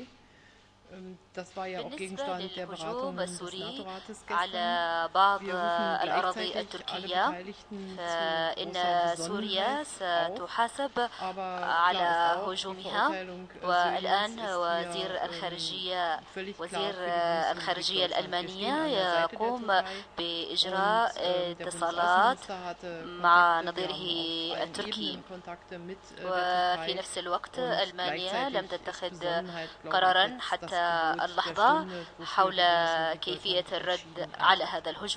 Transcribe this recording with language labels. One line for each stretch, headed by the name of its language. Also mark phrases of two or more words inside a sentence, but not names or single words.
German: Das war ja auch Gegenstand der Beratungen des NATO-Rates gestern. Wir rufen gleichzeitig alle Beteiligten zu großer Besonnenheit auf, aber klar ist auch, die Verurteilung Syriens ist hier völlig klar für die
Arabic: الخارجية الألمانية يقوم بإجراء اتصالات مع نظيره التركي، وفي نفس الوقت ألمانيا لم تتخذ قرارا حتى اللحظة حول كيفية الرد على هذا الهجوم.